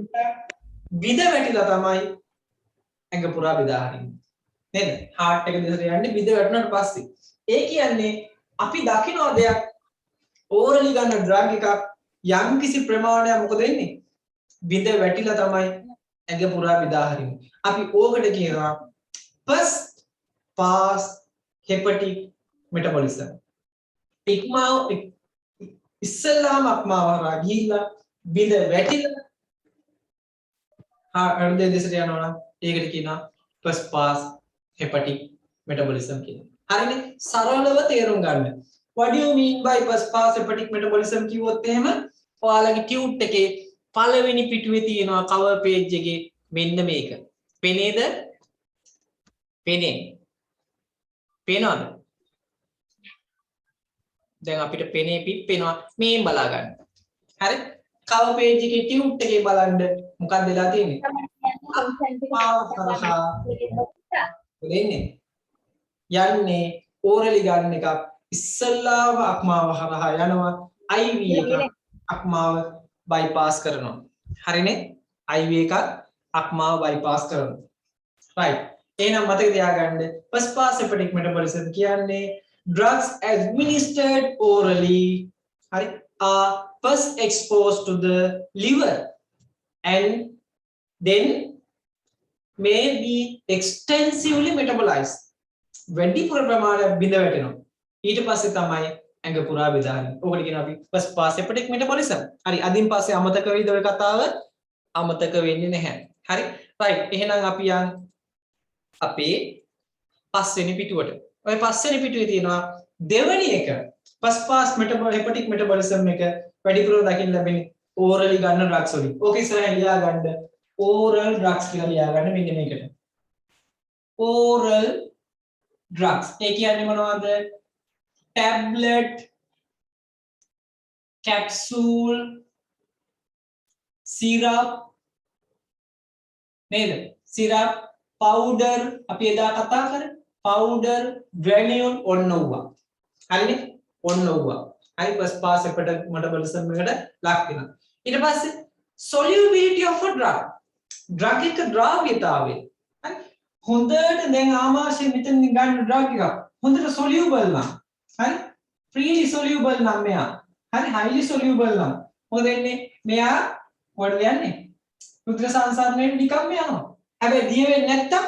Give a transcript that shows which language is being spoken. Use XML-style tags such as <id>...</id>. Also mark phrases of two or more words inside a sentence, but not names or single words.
<si>බිඳ වැටිලා තමයි ඇඟ පුරා බෙදා හරින්නේ නේද heart එක දෙසට යන්නේ බිඳ වැටුණාට පස්සේ ඒ කියන්නේ අපි දකින්න දෙයක් ඕරලි ගන්න ඩ්‍රග් එකක් යම් කිසි ප්‍රමාණයක් මොකද වෙන්නේ බිඳ වැටිලා තමයි ඇඟ පුරා බෙදා හරින්නේ අපි ඕකට කියනවා</si> <en>first pass hepatic metabolism</en> <si>ඉක්මාව ඉස්සෙල්ලාම අක්මාව හරහා ගිහිල්ලා බිඳ වැටිලා හෘදය දෙසට යනවා නම් ඒකට කියනවා</si> <en>first pass hepatic metabolism</en> <si>කියලා. හරිනේ? සරලව තේරුම් ගන්න.</si> <en>What do you mean by first pass hepatic metabolism</en> <si>කිව්වොත් එහෙම ඔයාලගේ ටියුට් එකේ පළවෙනි පිටුවේ තියෙනවා</si> <en>cover page</en> <si>එකේ මෙන්න මේක. පෙනේද? පෙනේ. පේනවද? දැන් අපිට පෙනේ පිප්පෙනවා මේ බලා ගන්න. හරි?</si> <en>cover page</en> <si>එකේ ටියුට් එකේ බලන්න මොකක්ද වෙලා තියෙන්නේ? වෙන්නේ යන්නේ ඕරලි ගන්න එකක් ඉස්සල්ලාම අක්මාව හරහා යනවා IV එක අක්මාව බයිපාස් කරනවා හරිනේ IV එක අක්මාව බයිපාස් කරනවා right එහෙනම් මතක තියාගන්න</si> <en>first pass hepatic metabolism</en> <si>කියන්නේ</si> <en>drugs administered orally hari are first exposed to the liver and then may be extensively metabolized</en> <si>වැඩිපුර ප්‍රමාණයක් බිඳ වැටෙනවා ඊට පස්සේ තමයි ඇඟ පුරා බෙදා හරින්නේ ඕකට කියනවා අපි</si> <en>first pass hepatic metabolism</en> <si>හරි අදින් පස්සේ අමතක වෙයිද ඔය කතාව අමතක වෙන්නේ නැහැ හරි right එහෙනම් අපි යන් අපේ පස්වෙනි පිටුවට ඔය පස්වෙනි පිටුවේ තියෙනවා දෙවෙනි එක</si> <en>first pass hepatic metabolism</en> <si>එක වැඩිපුර දකින්න ලැබෙන්නේ orally ගන්න drugs වලින් ඕක ඉස්සරහින් ලියා ගන්න</si> <en>oral drugs</en> <si>කියලා ලියා ගන්න මෙන්න මේකට</si> <en>oral drugs</en> <si>ඒ කියන්නේ මොනවද tablet</si> <en>capsule syrup</en> <si>නේද</si> <en>syrup powder</en> <si>අපි එදා කතා කරේ</si> <en>powder granule</en> <si>ඔන්න ඕවා හරිනේ ඔන්න ඕවා හරි</si> <en>first pass hepatic metabolism</en> <si>එකට ලක් වෙනවා ඊට පස්සේ</si> <en>solubility of a drug drug</en> <si>එක ද්‍රාව්‍යතාවය හරි හොඳට දැන් ආමාශයෙන් මෙතන ගන්න drug එක හොඳට soluble නම් හරි</si> <en>freely soluble</en> <si>නම් මෙයා හරි</si> <en>highly soluble</en> <si>නම් මොකද වෙන්නේ මෙයා මොකටද යන්නේ රුධිර සංසරණයට නිකම්ම යනවා හැබැයි දිය වෙන්නේ</si>